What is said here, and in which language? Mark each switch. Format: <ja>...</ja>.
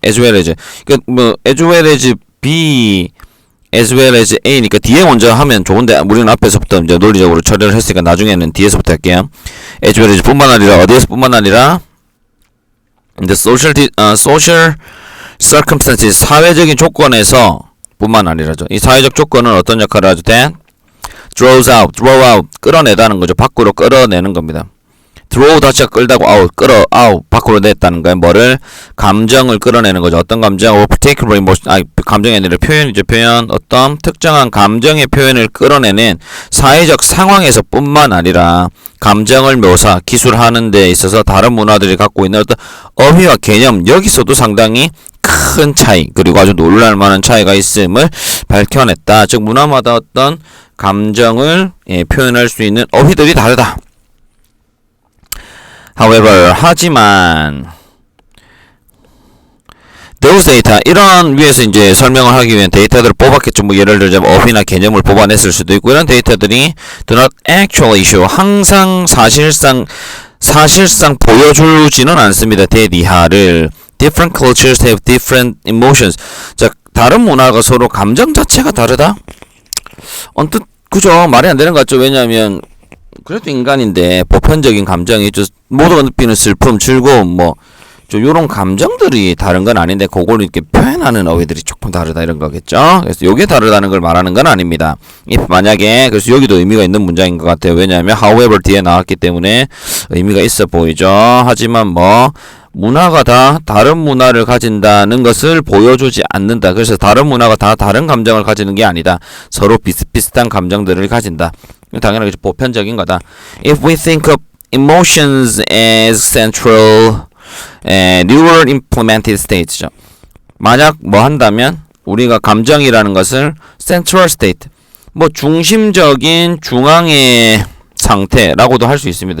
<en>as well as, as well as B, as well as A</en> <ko>니까 뒤에 먼저 하면 좋은데 우리는 앞에서부터 이제 논리적으로 처리를 했으니까 나중에는 뒤에서부터 할게요.</ko> <en>as well as</en> <ko>뿐만 아니라, 어디에서 뿐만 아니라</ko> <en>the social circumstances,</en> <ko>사회적인 조건에서 뿐만 아니라죠. 이 사회적 조건은 어떤 역할을 하죠?</ko> <en>that draw out,</en> <ko>끌어내다는 거죠. 밖으로 끌어내는 겁니다. draw 자체가 끌다고 out, 밖으로 냈다는 거예요. 뭐를? 감정을 끌어내는 거죠. 어떤 감정?</ko> <en>particular emotion,</en> <ko>감정이 아니라 표현이죠. 표현. 어떤 특정한 감정의 표현을 끌어내는 사회적 상황에서 뿐만 아니라 감정을 묘사, 기술하는 데 있어서 다른 문화들이 갖고 있는 어떤 어휘와 개념, 여기서도 상당히 큰 차이, 그리고 아주 놀랄 만한 차이가 있음을 밝혀냈다. 즉, 문화마다 어떤 감정을 표현할 수 있는 어휘들이 다르다.</ko> <en>However,</en> <ko>하지만</ko> <en>those data,</en> <ko>이런 위에서 이제 설명을 하기 위한 데이터들을 뽑았겠죠. 예를 들자면 어휘나 개념을 뽑아냈을 수도 있고, 이런 데이터들이</ko> <en>do not actually show,</en> <ko>항상 사실상 보여주지는 않습니다. 대디하를</ko> <en>different cultures have different emotions.</en> <ko>자, 다른 문화가 서로 감정 자체가 다르다? 언뜻 그죠? 말이 안 되는 것 같죠? 왜냐하면 그래도 인간인데 보편적인 감정이 있죠. 모두가 느끼는 슬픔, 즐거움, 요런 감정들이 다른 건 아닌데 그걸 이렇게 표현하는 어휘들이 조금 다르다, 이런 거겠죠. 그래서 요게 다르다는 걸 말하는 건 아닙니다. 만약에, 그래서 여기도 의미가 있는 문장인 것 같아요. 왜냐하면 however 뒤에 나왔기 때문에 의미가 있어 보이죠. 하지만 문화가 다 다른 문화를 가진다는 것을 보여주지 않는다. 그래서 다른 문화가 다 다른 감정을 가지는 게 아니다. 서로 비슷비슷한 감정들을 가진다. 당연하게 보편적인 거다.</ko> <en>If we think of emotions as central neural implemented states죠.</en> <ko>만약 한다면 우리가 감정이라는 것을 central state, 뭐 중심적인 중앙의 상태라고도 할 수 있습니다.</ko>